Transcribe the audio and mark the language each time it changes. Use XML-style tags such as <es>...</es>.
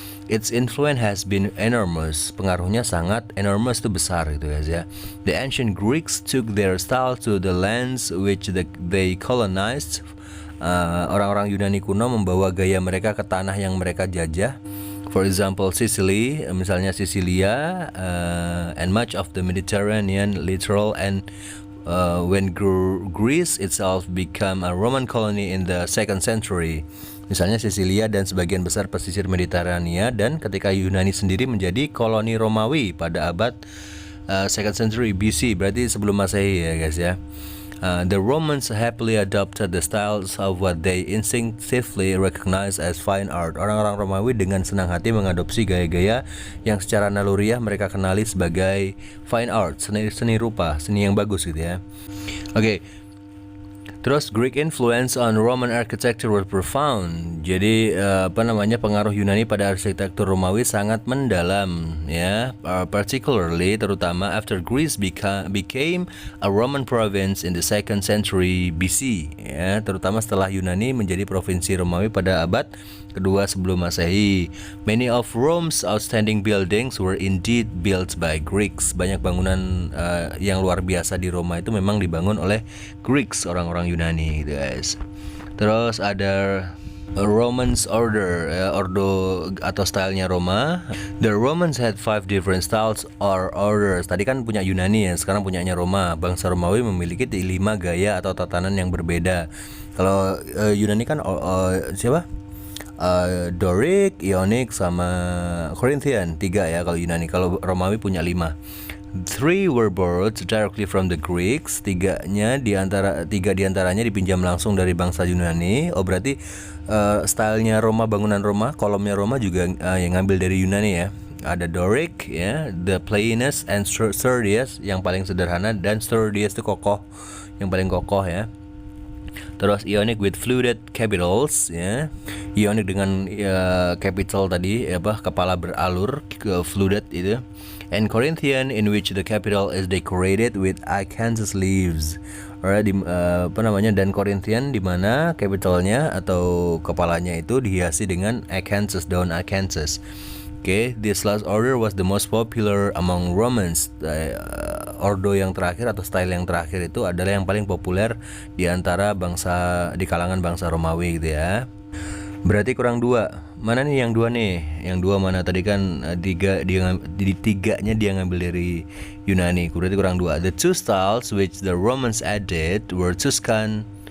<en>Its influence has been enormous.</en> <id>Pengaruhnya sangat enormous, itu besar gitu guys ya.</id> <en>The ancient Greeks took their style to the lands which they colonized.</en> <id>Orang-orang Yunani kuno membawa gaya mereka ke tanah yang mereka jajah.</id> <en>For example, Sicily,</en> <id>misalnya Sisilia,</id> <en>and much of the Mediterranean littoral, and when Greece itself became a Roman colony in the 2nd century.</en> <id>Misalnya Sisilia dan sebagian besar pesisir Mediterania, dan ketika Yunani sendiri menjadi koloni Romawi pada abad</id> <en>2nd century BC,</en> <id>berarti sebelum Masehi ya guys ya.</id> <en>The Romans happily adopted the styles of what they instinctively recognize as fine art.</en> <id>Orang-orang Romawi dengan senang hati mengadopsi gaya-gaya yang secara naluriah mereka kenali sebagai fine art, seni rupa, seni yang bagus gitu ya. Oke. Terus</id> <en>Greek influence on Roman architecture was profound.</en> <id>Jadi pengaruh Yunani pada arsitektur Romawi sangat mendalam ya, particularly terutama</id> <en>after Greece became a Roman province in the 2nd century BC</en> <id>ya, terutama setelah Yunani menjadi provinsi Romawi pada abad kedua sebelum Masehi.</id> <en>Many of Rome's outstanding buildings were indeed built by Greeks.</en> <id>Banyak bangunan yang luar biasa di Roma itu memang dibangun oleh Greeks, orang-orang Yunani gitu guys. Terus ada Romans order, ordo atau stylenya Roma.</id> <en>The Romans had 5 different styles or orders.</en> <id>Tadi kan punya Yunani ya, sekarang punyanya Roma. Bangsa Romawi memiliki 5 gaya atau tatanan yang berbeda. Kalau Yunani kan siapa? Doric, Ionic sama Corinthian, 3 ya kalau Yunani. Kalau Romawi punya 5.</id> <en>3 were borrowed directly from the Greeks.</en> <id>3 diantaranya dipinjam langsung dari bangsa Yunani. Oh berarti stylenya Roma, bangunan Roma, kolomnya Roma juga yang ngambil dari Yunani ya. Ada Doric ya,</id> <en>the plainest and sturdiest</en> <id>yang paling sederhana, dan sturdiest itu kokoh, yang paling kokoh ya. Terus Ionic</id> <en>with fluted capitals</en> <id>ya. Ionic dengan capital tadi kepala beralur, fluted itu.</id> <en>And Corinthian in which the capital is decorated with acanthus leaves.</en> <id>Alright, dan Corinthian di mana capitalnya atau kepalanya itu dihiasi dengan acanthus, daun acanthus.</id> <en>Okay, this last order was the most popular among Romans.</en> <id>Ordo yang terakhir atau style yang terakhir itu adalah yang paling populer di antara di kalangan bangsa Romawi gitu ya. Berarti kurang 2. Mana nih yang 2 nih? Yang 2 mana? Tadi kan 3-nya dia ngambil dari Yunani. Berarti kurang 2.</id> <en>The 2 styles which the Romans added were Tuscan.</en>